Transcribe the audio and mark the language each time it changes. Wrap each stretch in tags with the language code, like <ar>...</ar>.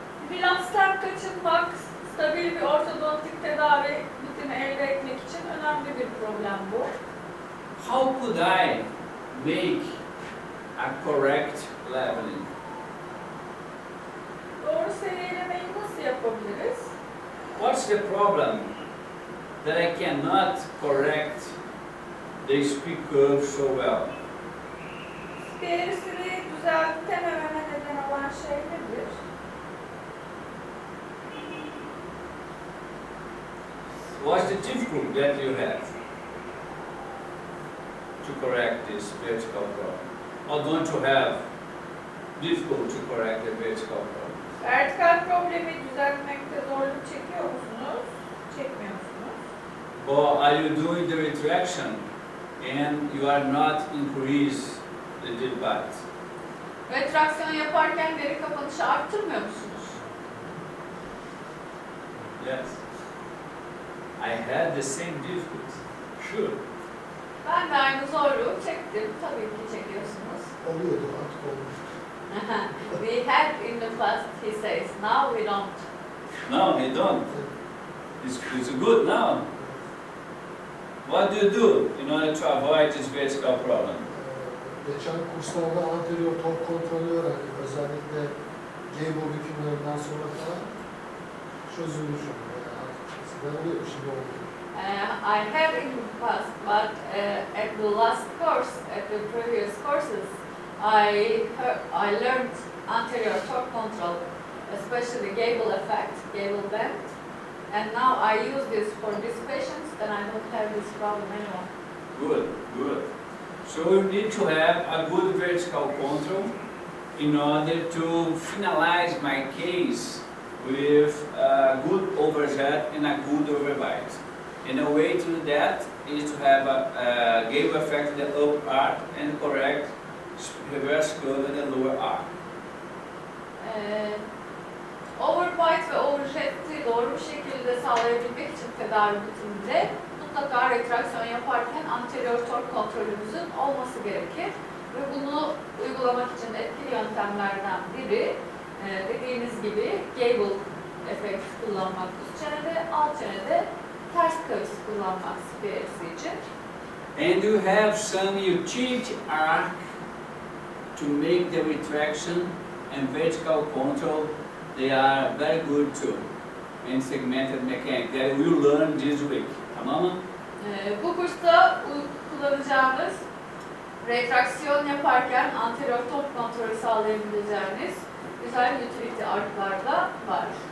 <tr>Relaps'ten kaçınmak, stabil bir ortodontik tedavi bitimi elde etmek için önemli bir problem bu.</tr> <en>How could I make a correct leveling?</en> <tr>Doğru seviyelemeyi nasıl yapabiliriz?</tr> <en>What's the problem that I cannot correct the speak curve so well?</en> <tr>Eğrisini düzeltemememe neden olan şey nedir?</tr> <en>What's the difficulty that you have to correct this vertical problem? Or don't you have difficulty to correct the vertical problem?</en> <tr>Vertikal problemi düzeltmekte zorluk çekiyor musunuz? Çekmiyor musunuz?</tr> <en>Or are you doing the retraction and you are not increase the deep bite?</en> <tr>Retraksiyon yaparken deri kapanışı arttırmıyor musunuz?</tr> <en>Yes. I had the same difficulty. Sure.</en> <tr>Ben de aynı zorluğu çektim. Tabii ki çekiyorsunuz. Oluyordu artık olmuş.</tr> <en>We had in the past, he says. Now we don't. No, they don't. It's good now. What do you do in order to avoid this vertical problem?</en> <tr>Geçen kurslarda anterior tork kontrolü öğrendik. Özellikle gable bükümlerinden sonra falan çözülmüş. Eskiden oluyordu, şimdi olmuyor.</tr> <en>I have in the past, but at the last course, at the previous courses, I learned anterior torque control, especially gable effect, gable bend, and now I use this for these patients, then I don't have this problem anymore. Good, good. So you need to have a good vertical control in order to finalize my case with a good overjet and a good overbite. And a way to do that is to have a gable effect in the upper arc and correct reverse curve in the lower arc.</en> <tr>Overbite ve overjet'i doğru bir şekilde sağlayabilmek için tedavi bitiminde mutlaka retraksiyon yaparken anterior torque kontrolümüzün olması gerekir. Ve bunu uygulamak için etkili yöntemlerden biri Dediğiniz gibi gable efekt kullanmak üst çenede, alt çenede ters kavis kullanmak spiresi için.</tr> <en>And you have some utility arc to make the retraction and vertical control. They are very good too. And segmented mechanic that we will learn this week.</en> <tr>Tamam mı? Bu kursta kullanacağımız retraksiyon yaparken anterior top kontrolü sağlayabileceğiniz güzel utility arklar da var.</tr>